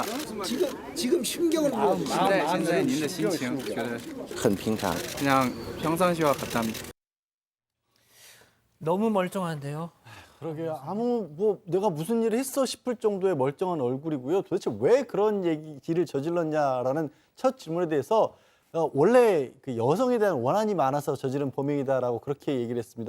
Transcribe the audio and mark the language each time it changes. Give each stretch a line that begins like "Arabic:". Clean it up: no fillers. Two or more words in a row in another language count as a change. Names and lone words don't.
Korean: 지금 심경은
Chinese: 现在您的心情觉得很平常.
Korean: 그냥 평상시와 같답니다. 너무 멀쩡한데요. 그러게요. 뭐 내가 무슨 일을 했어 싶을 정도의 멀쩡한 얼굴이고요. 도대체 왜 그런 얘기를 저질렀냐라는 첫 질문에 대해서 원래 그 여성에 대한 원한이 많아서 저지른 범행이다라고 그렇게 얘기를 했습니다.